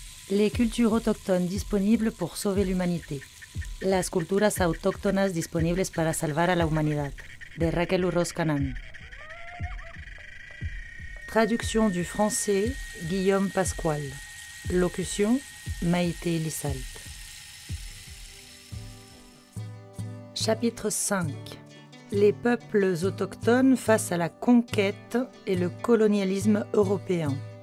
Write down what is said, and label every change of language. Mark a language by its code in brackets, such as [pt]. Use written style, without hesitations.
[fr] Les cultures autochtones disponibles pour sauver l'humanité. [es] Las culturas autóctonas disponibles para salvar a la humanidad. De Raquel Urroz Canán. [fr] Traduction du français, Guillaume Pasquale. Locution, Maïté Lissalt. Chapitre 5. Les peuples autochtones face à la conquête et le colonialisme européen.